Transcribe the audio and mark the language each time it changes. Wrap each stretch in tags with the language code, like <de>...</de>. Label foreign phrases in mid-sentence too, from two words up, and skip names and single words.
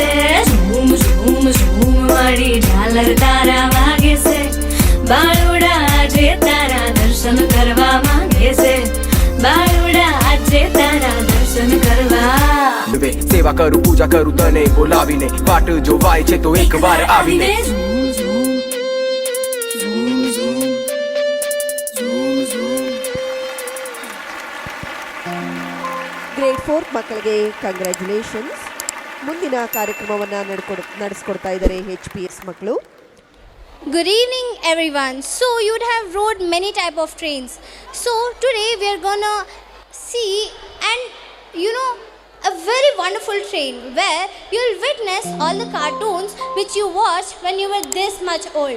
<gu>ઝૂમ ઝૂમ ઝૂમ માડી ઝાલર તારા વાગે છે. બાળુડા આજે તારા દર્શન કરવા માંગે છે. બાળુડા આજે તારા દર્શન કરવા. સેવા કરું પૂજા કરું તને બોલાવીને. વાટ જોવાય છે તો એક વાર આવીને.</gu> <kn>ಗ್ರೇಡ್ 4th ಮಕ್ಕಳಿಗೆ ಕಂಗ್ರ್ಯಾಚುಲೇಷನ್ಸ್. ಮುಂದಿನ ಕಾರ್ಯಕ್ರಮವನ್ನು ನಡೆಸ್ಕೊಡ್ತಾ ಇದ್ದಾರೆ HPS ಮಕ್ಕಳು.</kn> <en>Good evening everyone. So you would have rode many type of trains. So today we are gonna see and a very wonderful train where you'll witness all the cartoons which you watched when you were this much old.</en>